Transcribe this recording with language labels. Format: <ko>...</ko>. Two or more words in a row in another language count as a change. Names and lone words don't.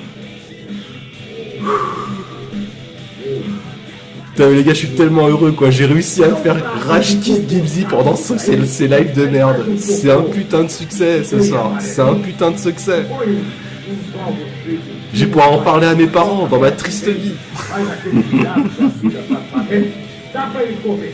<fr>Putain, mais les gars, je suis tellement heureux, quoi. J'ai réussi à faire Rage Kid Gibbsy pendant ces lives de merde. C'est un putain de succès ce soir. C'est un putain de succès. Je vais pouvoir en parler à mes parents dans ma triste vie.</fr> <pt>Faz aquele diabo da vida pra dentro, dá pra ele comer.</pt>